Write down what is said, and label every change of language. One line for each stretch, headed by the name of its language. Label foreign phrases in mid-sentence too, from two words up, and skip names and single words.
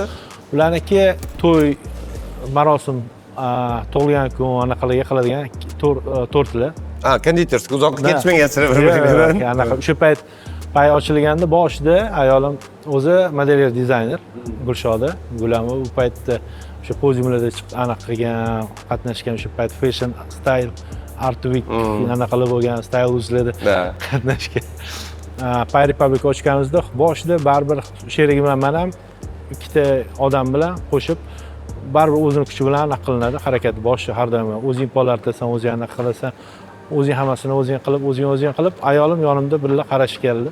Uzbek: Ularniki to'y, marosim, tug'ilgan kun anaqalarga qiladigan tortlar. Konditorskiy uzoqqa ketmagan bir-biridan. Anaqa o'sha pay ochilganda boshida ayolim o'zi modelyer dizayner Gulshoda. Gulami u paytda o'sha podiumlarda chiqib anaqa qilgan, qatnashgan o'sha payt
English: fashion style art week
Uzbek: anaqalar bo'lgan style uzlarda qatnashgan. Pay Republic ochganimizda boshida baribir sherigim men ham ikkita odam bilan qo'shib baribir o'zini kuchi bilan anaqa qilinadi, harakat boshi har doim o'zing polartasan, o'zing anaqa qilasan, o'zing hammasini o'zing qilib, ayolim yonimda birga qarashib keldi.